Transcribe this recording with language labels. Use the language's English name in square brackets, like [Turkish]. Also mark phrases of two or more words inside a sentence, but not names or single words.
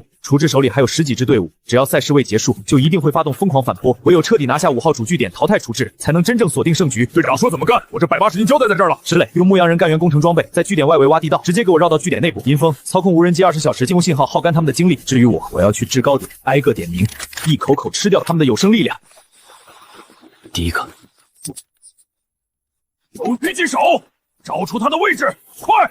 [Chinese] 廚志手裡還有10幾支隊伍，只要賽事未結束，就一定會發動瘋狂反撲。唯有徹底拿下5號主據點，淘汰廚志，才能真正鎖定勝局。隊長說怎麼幹，我這180斤交代在這兒了。石磊用牧羊人幹員工程裝備，在據點外圍挖地道，直接給我繞到據點內部。銀風操控無人機20小時進攻信號，耗乾他們的精力。至於我要去制高點，挨個點名，一口口吃掉他們的有生力量。第一個，狙擊手，找出他的位置，快！